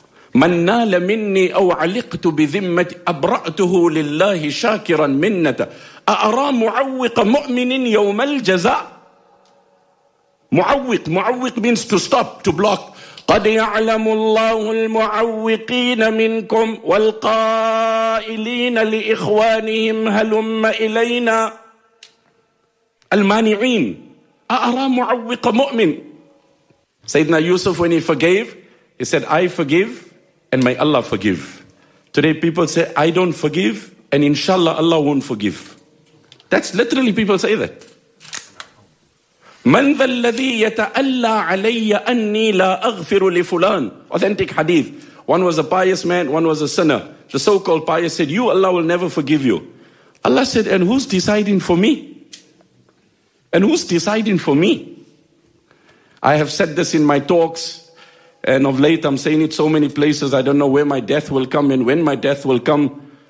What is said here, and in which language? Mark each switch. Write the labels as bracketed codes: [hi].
[ar] من نال مني أو علقت بذمة أبرأته لله شاكرا منة أأرى معوق مؤمن يوم الجزاء. [en] معوق, معوق means to stop, to block. [ar] قد يعلم الله المعوقين منكم والقائلين لإخوانهم هلم إلينا. المانعين. أأرى معوق مؤمن. [en] سيدنا يوسف, when he forgave, he said, I forgive and may Allah forgive. Today people say, I don't forgive, and inshallah Allah won't forgive. That's literally people say that. [ar] من ذا الذي يتألى علي أني لا أغفر لفلان. [en] Authentic hadith. One was a pious man, one was a sinner. The so-called pious said, you, Allah will never forgive you. Allah said, and who's deciding for me? And who's deciding for me? I have said this in my talks, and of late, I'm saying it so many places, I don't know where my death will come and when my death will come.